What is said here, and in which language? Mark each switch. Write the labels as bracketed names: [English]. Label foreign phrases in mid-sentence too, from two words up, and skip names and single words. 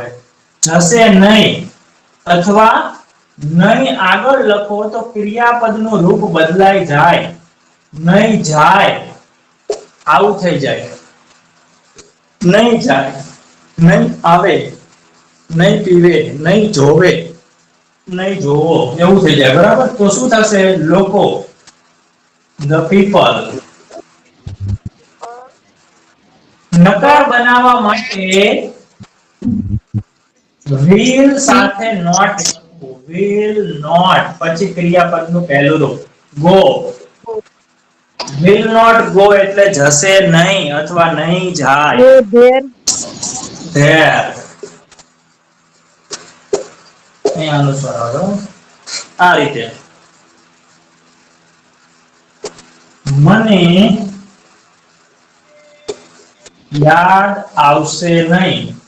[Gujarati] જશે નહીં અથવા નહીં આગળ લખો તો ક્રિયાપદનું રૂપ બદલાઈ જાય. નહીં જાય આવું થઈ જાય. નહીં જાય, નહીં આવે, નહીં પીવે, નહીં જોવે, નહીં જોવો એવું થઈ જાય. બરાબર? તો શું થશે? લોકો, [English] the people. [Gujarati] નકાર બનાવવા માટે will સાથે not લખવું. [English] will not [Gujarati] પછી ક્રિયાપદનું પહેલું રૂપ go. [English] will not go [Gujarati] એટલે જશે નહીં અથવા નહીં જાય. there there અહીં અનુસ્વાર આવે આ રીતે. મને યાદ આવશે નહીં.